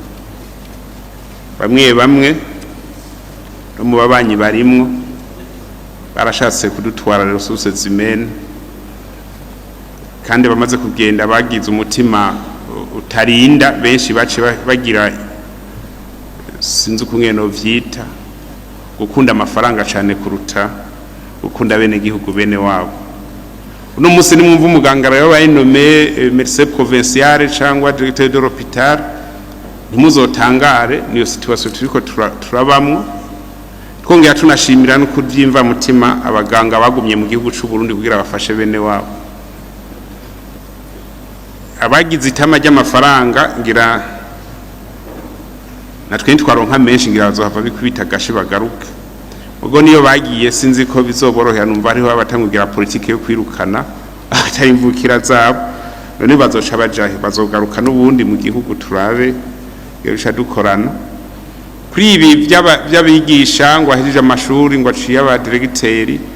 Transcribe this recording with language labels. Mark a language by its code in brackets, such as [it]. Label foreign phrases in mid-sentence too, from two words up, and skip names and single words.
[rn] bamwe no mu babanyi barimwo barashatse kudutwara [fr] ressources humaines [rn] kandi bamaze kugenda bagize umutima utarinda benshi bace bagira sinzi kungene no vyita gukunda amafaranga cyane kuruta gukunda bene gihugu bene wabo uno munsi ni mwumva umuganga rero bayinome [fr] médecin provincial [rn] cyangwa [fr] directeur de l'hôpital [rn] ntimuzotangare niyo situation turiko turabamwo twongera tunashimira no kuvyimva mutima abaganga bagumye mu gihugu cy'u Burundi kugira bafashe bene wabo abagize itama ry'amafaranga ngira natwe twaronka menshi ngira bazohava bikubita gashi bagaruka ubwo niyo bagiye sinzi ko bizoborohera numva ariho abatangugira politike yo kwirukana atari mvukira zabo none bazoca bajahe bazogaruka n'ubundi mu gihugu turabe yosha dukorana kuri ibi by'abigisha ngo ahirije amashuri ngo aciye aba directeur